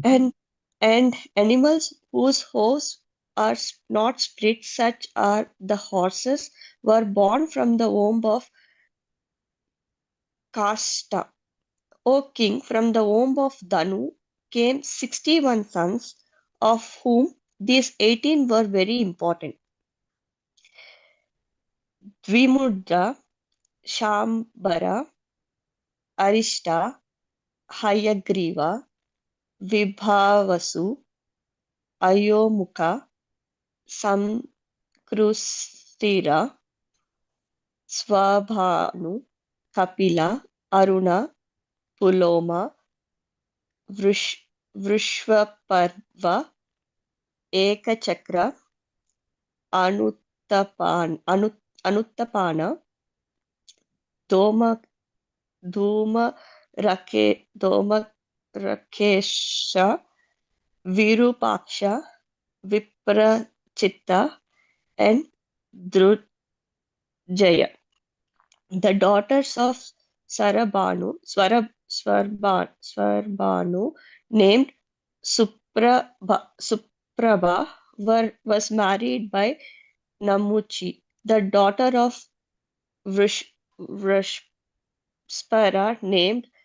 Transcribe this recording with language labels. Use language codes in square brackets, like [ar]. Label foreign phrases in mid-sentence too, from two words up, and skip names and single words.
[en] And animals whose hooves are not split, such are the horses, were born from the womb of Kasta. O king, from the womb of Danu came 61 sons, of whom these 18 were very important: Dvimudra, Shambara, Arishta, Hayagriva, Vibhavasu, Ayomukha, Samkrustira, Swabhanu, Kapila, Aruna, Puloma, Vrishvaparva, Ekachakra, Anuttapana, Doma, Doma Rakesha, Virupaksha, Viprachitta, and Drujaya. The daughters of Swarbhanu, named Suprabha, was married by Namuchi, the daughter of Vrishspara, named